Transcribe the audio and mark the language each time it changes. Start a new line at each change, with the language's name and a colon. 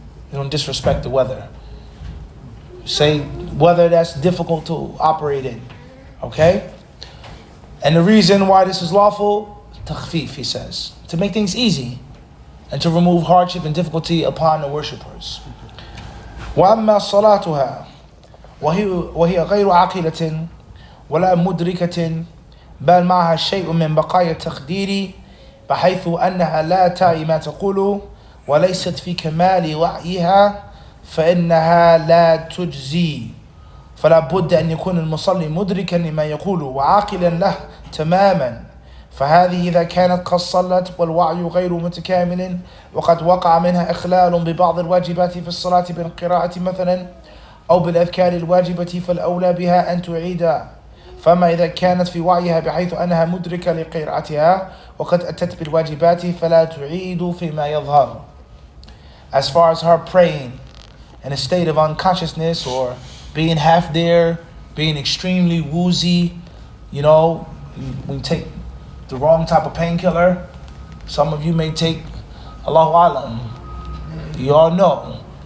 English: You don't disrespect the weather. Say weather that's difficult to operate in. Okay? And the reason why this is lawful, takhfif, he says, to make things easy and to remove hardship and difficulty upon the worshippers.
Arabic: وأما صلاتها وهي غير عاقلة ولا مدركة بل معها شيء من بقايا التقدير بحيث أنها لا تعي ما تقول وليست في كمال وعيها فإنها لا تجزي فلا بد أن يكون المصلي مدركا لما يقول وعاقلا له تماما فهذه إذا كانت قد صلت والوعي غير متكامل وقد وقع منها إخلال ببعض الواجبات في الصلاة بالقراءة مثلا أو بالأذكار الواجبة فالأولى بها أن تعيد فما إذا كانت في وعيها بحيث أنها مدركة لقراءتها وقد أتت بالواجبات فلا تعيد فيما يظهر.
English: As far as her praying in a state of unconsciousness or being half there, being extremely woozy, you know, when you take the wrong type of painkiller, some of you may take Allahu Alam, you all know.